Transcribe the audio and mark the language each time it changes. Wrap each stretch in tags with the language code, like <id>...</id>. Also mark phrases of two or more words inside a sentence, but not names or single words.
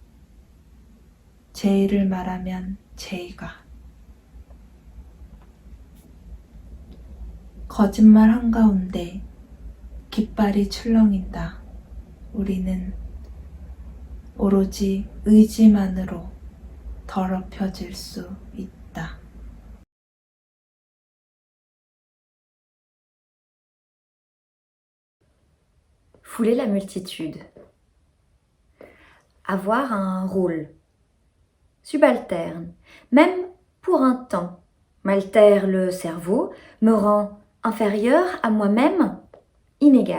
<ko>제의를 말하면 제의가 거짓말 한가운데 깃발이 출렁인다. 우리는 오로지 의지만으로 더럽혀질 수 있다.</ko> <fr>Fouler la multitude. Avoir un rôle subalterne, même pour un temps, m'altère le cerveau, me rend inférieur à moi-même, inégal.</fr>